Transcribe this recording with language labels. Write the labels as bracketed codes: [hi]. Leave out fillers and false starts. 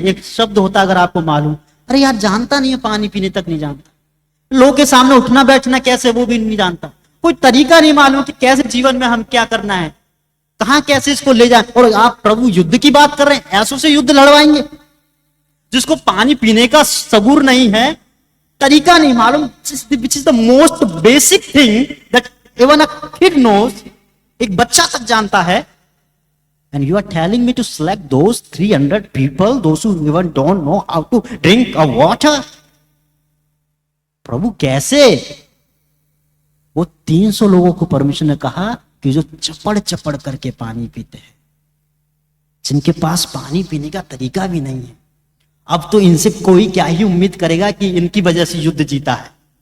[hi] एक शब्द होता अगर आपको मालूम, अरे यार जानता नहीं है, पानी पीने तक नहीं जानता, लोग के सामने उठना बैठना कैसे वो भी नहीं जानता, कोई तरीका नहीं मालूम कि कैसे जीवन में हम क्या करना है, कहां कैसे इसको ले जाए। और आप प्रभु युद्ध की बात कर रहे हैं, ऐसों से युद्ध लड़वाएंगे जिसको पानी पीने का सबूर नहीं है, तरीका नहीं मालूम, [en] which is the most basic thing that even a kid knows, [hi] एक बच्चा तक जानता है। [en] And you are telling me to select those 300 people, those who even don't know how to drink a water? [hi] प्रभु कैसे? वो 300 लोगों को परमेश्वर ने कहा कि जो चपड़ चपड़ करके पानी पीते हैं, जिनके पास पानी पीने का तरीका भी नहीं है। अब तो इनसे कोई क्या ही उम्मीद करेगा कि इनकी वजह से युद्ध जीता है।